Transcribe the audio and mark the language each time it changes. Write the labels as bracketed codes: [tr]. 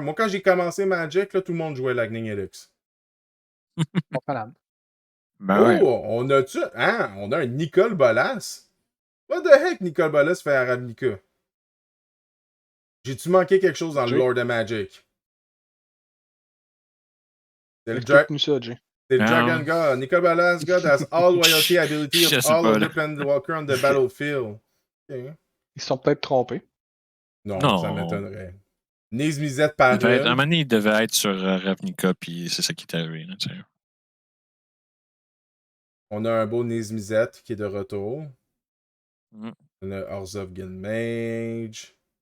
[fr] Moi, quand j'ai commencé Magic, là, tout le monde jouait Lightning Helix. On a-tu. Hein? On a un Nicole Bolas? [en] What the heck, [fr] Nicole Bolas fait à Ravnica? J'ai-tu manqué quelque chose dans le lore de Magic? C'est le Dragon God. [en] Nicole Bolas God has all loyalty ability of all of the Planeswalkers on the battlefield. Okay. [fr] Ils se sont peut-être trompés. Non, ça m'étonnerait. Nismizette par à un moment donné, il devait être sur Ravnica, puis c'est ça qui est arrivé. Là, on a un beau Nismizette qui est de retour. On a Orzhov Guildmage.